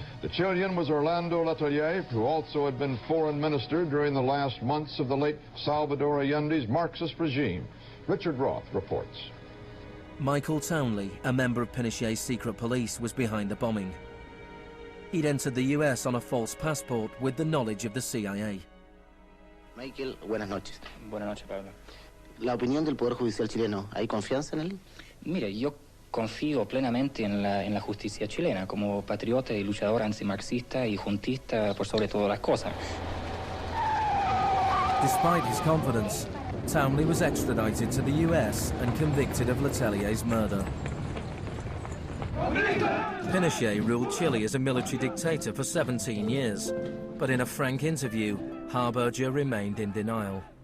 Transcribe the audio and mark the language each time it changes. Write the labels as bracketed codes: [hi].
[en] The Chilean was Orlando Letelier, who also had been foreign minister during the last months of the late Salvador Allende's Marxist regime. Richard Roth reports. Michael Townley, a member of Pinochet's secret police, was behind the bombing. He'd entered the US on a false passport with the knowledge of the CIA. [es] Michael, buenas noches. Buenas noches, Pablo. La opinión del Poder Judicial chileno, ¿hay confianza en él? Mira, yo confío plenamente en la justicia chilena como patriota y luchador antimarxista y juntista por sobre todas las cosas. [en] Despite his confidence, Townley was extradited to the US and convicted of Letelier's murder. Pinochet ruled Chile as a military dictator for 17 years, but in a frank interview, Harberger remained in denial.